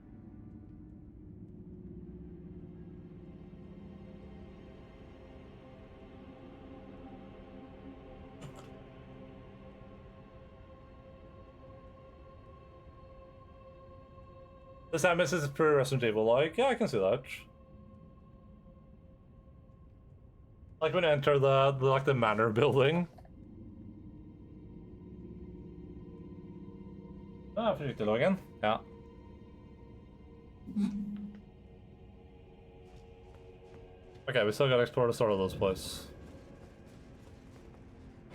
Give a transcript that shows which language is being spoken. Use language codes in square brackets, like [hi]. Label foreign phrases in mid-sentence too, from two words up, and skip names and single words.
[en] The Samus is pretty Resident Evil like. Yeah, I can see that. Like when you enter the manor building. [no] Ah, fikk riktig loggen. Ja. [en] Okay, we still gotta explore the start of those places.